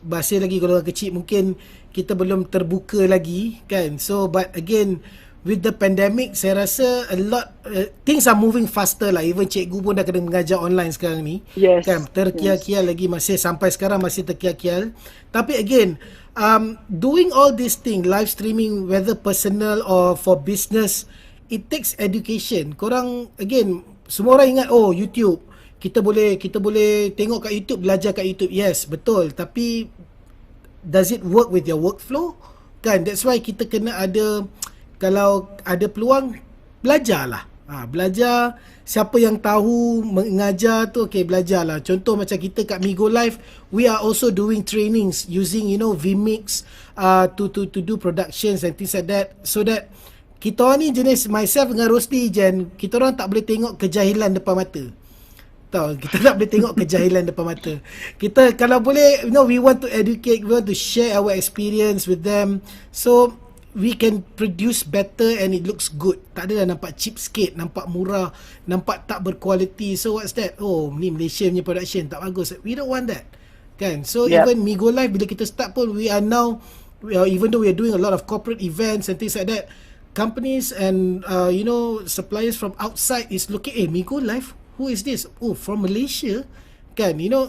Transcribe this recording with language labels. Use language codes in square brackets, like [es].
[ms] Masih lagi golongan kecil, mungkin kita belum terbuka lagi kan. [en] So but again, with the pandemic, saya rasa a lot things are moving faster lah. [ms] Even cikgu pun dah kena mengajar online sekarang ni. Kan, terkial-kial lagi, masih sampai sekarang masih terkial-kial. [en] Tapi again, doing all this thing, live streaming, whether personal or for business, it takes education. [ms] Korang again, semua orang ingat YouTube, kita boleh tengok kat YouTube, belajar kat YouTube. Yes, betul. [en] Tapi does it work with your workflow? [ms] Kan, that's why kita kena ada, kalau ada peluang, belajarlah. Belajar, siapa yang tahu mengajar tu, belajarlah. Contoh macam kita kat Migo Live, we are also doing trainings using, vMix to do productions and things like that, so that kita orang ni jenis, myself dengan Rosli Jen, kita orang tak boleh tengok kejahilan depan mata. Tahu, kita tak boleh tengok kejahilan depan mata. [en] Kita kalau boleh, we want to educate, we want to share our experience with them, so we can produce better and it looks good. [ms] Tak adalah nampak cheap sikit, nampak murah, nampak tak berkualiti. [en] So what's that? Ni Malaysia punya production tak bagus. We don't want that. Kan? So even Migo Live, bila kita start pun, we are now, even though we are doing a lot of corporate events and things like that, companies and suppliers from outside is looking, Migo Live, who is this? From Malaysia. Kan?